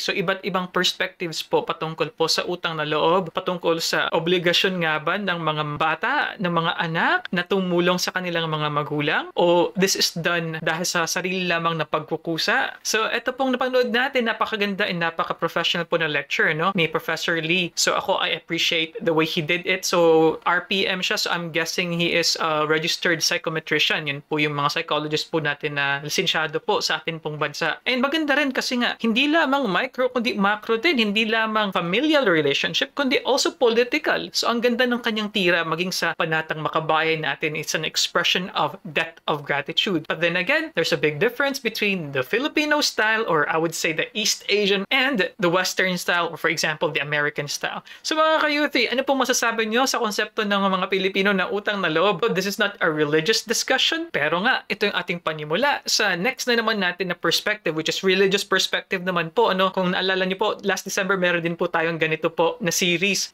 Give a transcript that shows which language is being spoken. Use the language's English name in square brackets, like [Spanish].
[Filipino] So iba't ibang perspectives po patungkol po sa utang na loob, patungkol sa obligasyon nga ba ng mga bata, ng mga anak na tumulong sa kanilang mga magulang o [English] this is done [Filipino] dahil sa sarili lamang na pagkukusa. So ito pong napanood natin, napakaganda and napaka-professional po na lecture, no, ni Professor Lee. [English] So ako, I appreciate the way he did it. So RPM siya, so I'm guessing he is a registered psychometrician. [Filipino] Yun po yung mga psychologist po natin na lisensyado po sa atin pong bansa. And maganda rin kasi nga, hindi lamang micro, kundi macro din. Hindi lamang familial relationship, kundi also political. So ang ganda ng kanyang tira, maging sa panatang makabayan natin, [English] it's an expression of debt of gratitude. But then again, there's a big difference between the Filipino style, or I would say the East Asian, and the Western style, or for example, the American style. [Filipino] So mga ka-youthi, ano pong masasabi nyo sa konsepto ng mga Pilipino na utang na loob? [English] This is not a religious discussion, [Filipino] pero nga, ito yung ating panimula sa next na naman natin na perspective, which is religious perspective naman po. Ano? Kung naalala nyo po, last December meron din po tayong ganito po na series.